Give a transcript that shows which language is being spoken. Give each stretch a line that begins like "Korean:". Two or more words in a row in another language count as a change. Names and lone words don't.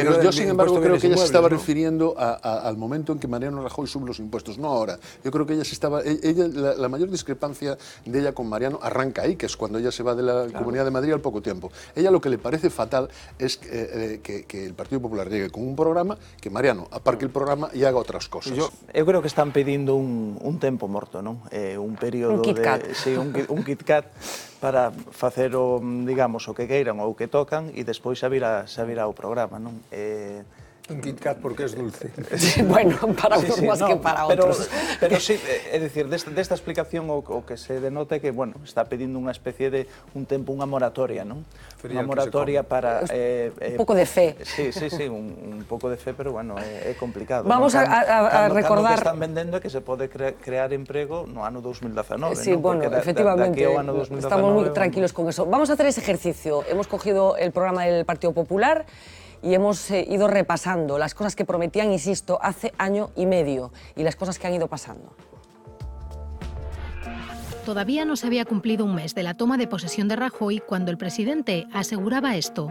Spanish: pero yo, sin embargo, creo que ella se estaba refiriendo al momento en que Mariano Rajoy sube los impuestos, no ahora. Yo creo que la mayor discrepancia de ella con Mariano arranca ahí, que es cuando ella se va de la Comunidad de Madrid al poco tiempo. Ella lo que le parece fatal es que el Partido Popular llegue con un programa, que Mariano aparque el programa y haga otras cosas.
Galician: Yo creo que están pedindo un tempo morto, non? Un período un Kit Kat para facer digamos, o que queiran ou o que tocan e despois xa virá o programa, non?
Spanish: Un Kit Kat porque es dulce. Bueno, para unos más que para otros. Pero sí,
Galician: é dicir, desta explicación o que se denota é que, bueno, está pedindo unha especie de un tempo, unha moratoria, non? Unha moratoria para... Un pouco de fe. Sí, un pouco de fe, pero, bueno, é complicado.
Spanish: Vamos a recordar...
Galician: O que están vendendo é que se pode crear emprego no ano 2019,
Spanish: Sí, bueno, efectivamente, estamos muy tranquilos con eso. Vamos a hacer ese ejercicio. Hemos cogido el programa del Partido Popular y hemos ido repasando las cosas que prometían, insisto, hace año y medio y las cosas que han ido pasando. Todavía no se había cumplido un mes de la toma de posesión de Rajoy cuando el presidente aseguraba esto.